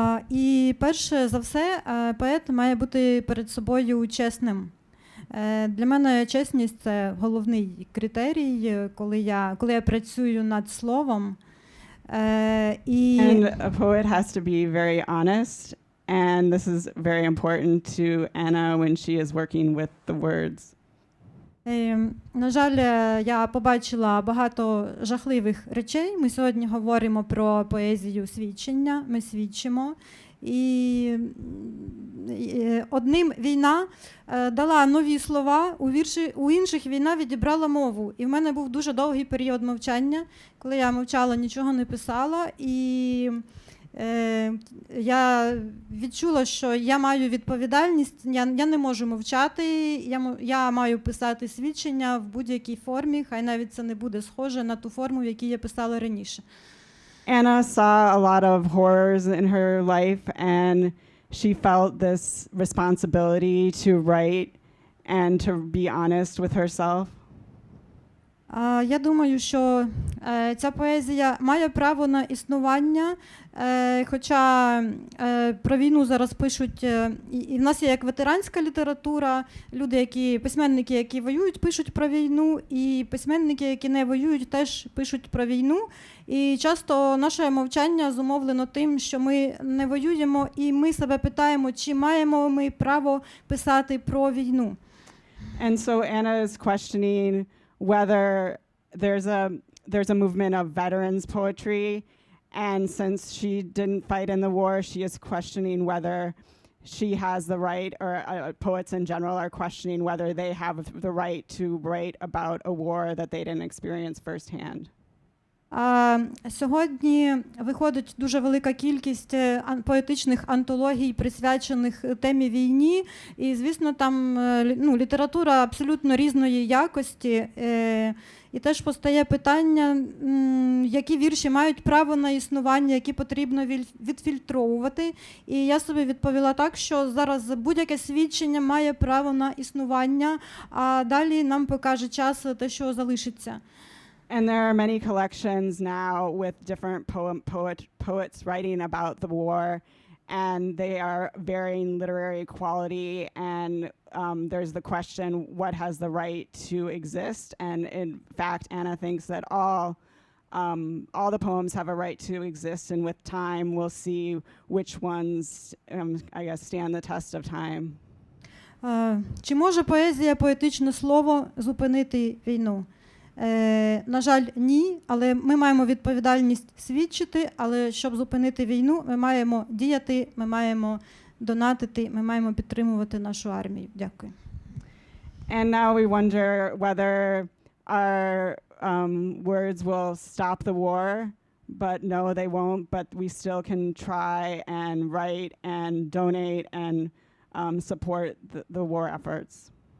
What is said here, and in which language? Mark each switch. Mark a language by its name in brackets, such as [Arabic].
[Ukrainian] І перше за все, поет має бути перед собою чесним. Для мене чесність – це головний критерій, коли я працюю над словом. [English] And a poet has to be very honest, and this is very important to Anna when she is working with the words. [Ukrainian] На жаль, я побачила багато жахливих речей. Ми сьогодні говоримо про поезію свідчення, ми свідчимо. І одним війна дала нові слова, у інших війна відібрала мову. І в мене був дуже довгий період мовчання, коли я мовчала, нічого не писала. І я відчула, що я маю відповідальність, я не можу мовчати, я маю писати свідчення в будь-якій формі, хай навіть це не буде схоже на ту форму, в якій я писала раніше. [English] Anna saw a lot of horrors in her life, and she felt this responsibility to write and to be honest with herself. [Ukrainian] Я думаю, що ця поезія має право на існування, хоча про війну зараз пишуть, і в нас є як ветеранська література, письменники, які воюють, пишуть про війну, і письменники, які не воюють, теж пишуть про війну. І часто наше мовчання зумовлено тим, що ми не воюємо, і ми себе питаємо, чи маємо ми право писати про війну. [English] And so Anna is questioning whether there's a movement of veterans poetry, and since she didn't fight in the war, she is questioning whether she has the right, or poets in general are questioning whether they have the right to write about a war that they didn't experience firsthand. [Ukrainian] Сьогодні виходить дуже велика кількість поетичних антологій, присвячених темі війні. І, звісно, там література абсолютно різної якості. І теж постає питання, які вірші мають право на існування, які потрібно відфільтровувати. І я собі відповіла так, що зараз будь-яке свідчення має право на існування, а далі нам покаже час те, що залишиться. [English] And there are many collections now with different poets writing about the war, and they are varying literary quality, and there's the question, what has the right to exist? And in fact, Anna thinks that all the poems have a right to exist, and with time we'll see which ones, I guess, stand the test of time. [Ukrainian] Чи може поезія, поетичне слово зупинити війну? На жаль, ні, але ми маємо відповідальність свідчити, але щоб зупинити війну, ми маємо діяти, ми маємо донатити, ми маємо підтримувати нашу армію. Дякую. [English] And now we wonder whether our words will stop the war, but no, they won't, but we still can try and write and donate and support the war efforts.